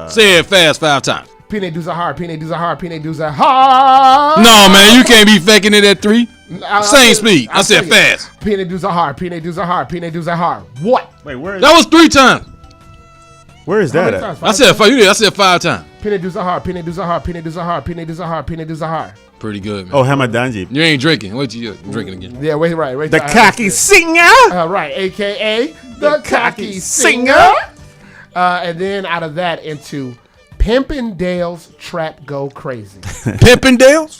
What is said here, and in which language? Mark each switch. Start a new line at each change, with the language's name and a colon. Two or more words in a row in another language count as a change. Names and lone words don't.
English: Say it fast 5 times. Pine du Zahar, Pine du Zahar, Pine du Zahar. No, man, you can't be faking it at 3. Same speed. I said fast. Pine du Zahar, Pine du Zahar, Pine du Zahar. What? Wait, where is that? Was 3 times. Where is that at? I said 5. You did. I said 5 times. Pine du Zahar, Pine du Zahar, Pine du Zahar, Pine du Zahar, Pine du Zahar. Pretty good, man. Oh, Hamadanji. You ain't drinking. Wait till you're drinking again. Yeah, wait. The cocky singer. Right, a.k.a. the cocky singer. And then out of that into Pimpin' Trap Go Crazy. Pimpin'?